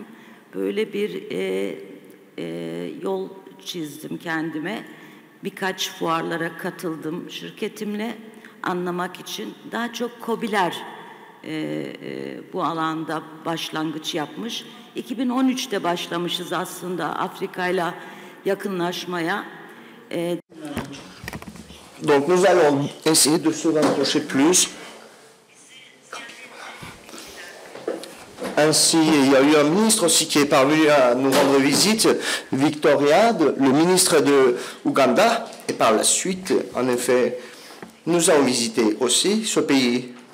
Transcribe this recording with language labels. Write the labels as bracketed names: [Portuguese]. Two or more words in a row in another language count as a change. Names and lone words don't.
[Turkish] Böyle bir yol çizdim kendime. Birkaç fuarlara katıldım şirketimle anlamak için. Daha çok KOBİ'ler bu alanda başlangıç yapmış. 2013'te başlamışız aslında Afrika'yla yakınlaşmaya. [French] Donc nous allons essayer de se rapprocher plus. Ainsi, il y a eu un ministre aussi qui est parvenu à nous rendre visite, Victoria, le ministre de Ouganda, et par la suite, en effet, nous avons visité aussi ce pays.